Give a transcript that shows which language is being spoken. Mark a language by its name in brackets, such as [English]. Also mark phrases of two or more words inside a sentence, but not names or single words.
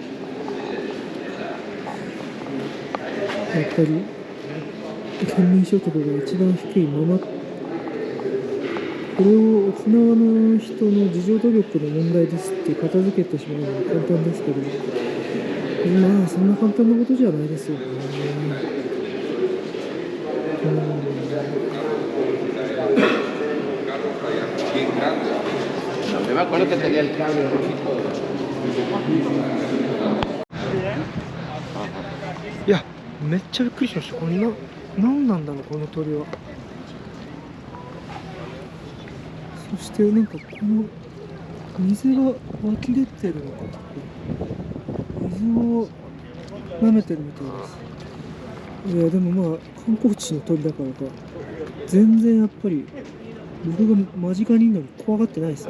[Japanese] やっぱり県民所得が一番低いまま、これを沖縄の人の自助努力の問題ですって片付けてしまうのは簡単ですけど、まあそんな簡単なことじゃないですよね。 [Spanish] Me acuerdo que tenía el cable rojito. [Japanese] いや、めっちゃびっくりしました。これ何なんだろう、この鳥は。そしてなんかこの水が湧き出てるのか、水を舐めてるみたいです。いやでもまあ観光地の鳥だからか、全然やっぱり僕が間近にいるのに怖がってないですね。